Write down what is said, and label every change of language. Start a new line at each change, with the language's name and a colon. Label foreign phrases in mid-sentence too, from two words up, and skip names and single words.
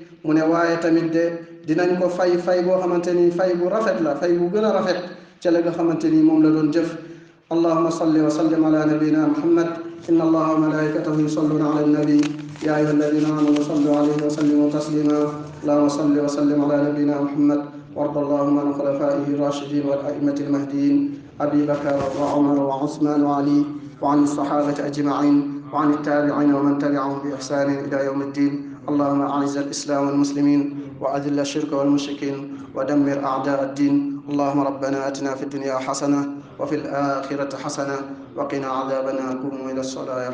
Wolof: mu ne waaye tamit de dinañ ko fay boo xamante ni fay bu rafet la fay bu gën a rafet ca la nga xamante ni moom la doon jëf.
Arabic: اللهم صل وسلم على نبينا محمد إن الله وملائكته يصلون على النبي يا أيها الذين آمنوا صلوا عليه وسلموا تسليما اللهم صل وسلم على نبينا محمد وارض اللهم عن خلفائه الراشدين والأئمة المهديين أبي بكر وعمر وعثمان وعلي وعن الصحابة أجمعين وعن التابعين ومن تبعهم بإحسان إلى يوم الدين. اللهم أعز الإسلام والمسلمين وأذل الشرك والمشركين ودمر أعداء الدين. اللهم ربنا آتنا في الدنيا حسنة وفي الآخرة حسنة وقنا عذاب النار. قوموا إلى الصلاة.